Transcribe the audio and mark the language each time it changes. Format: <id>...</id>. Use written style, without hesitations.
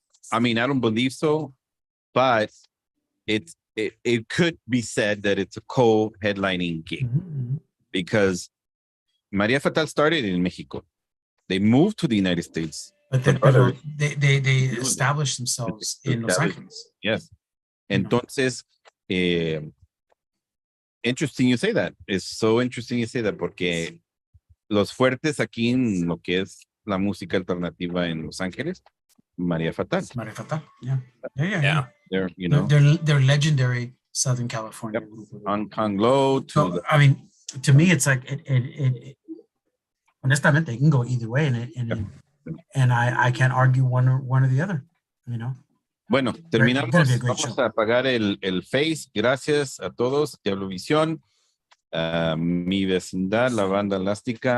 <en>I mean, I don't believe so, but it could be said that it's a co-headlining gig because Maria Fatal started in Mexico. They moved to the United States. But they established themselves in Los Angeles. Yes. Entonces, interesting you say that. It's so interesting you say that</en> <es>porque los fuertes aquí en lo que es la música alternativa en Los Ángeles, Maria Fatal.</es> <en>Maria Fatal, yeah. They're, you know, they're legendary Southern California group. On Glow. I mean, to me, it's like it honestamente, it can go either way, and I can't argue one or the other, you know.</en> <es>Bueno, terminamos. Vamos a apagar el Face. Gracias a todos. DiavloVision, mi vecindad, la banda elástica.</es>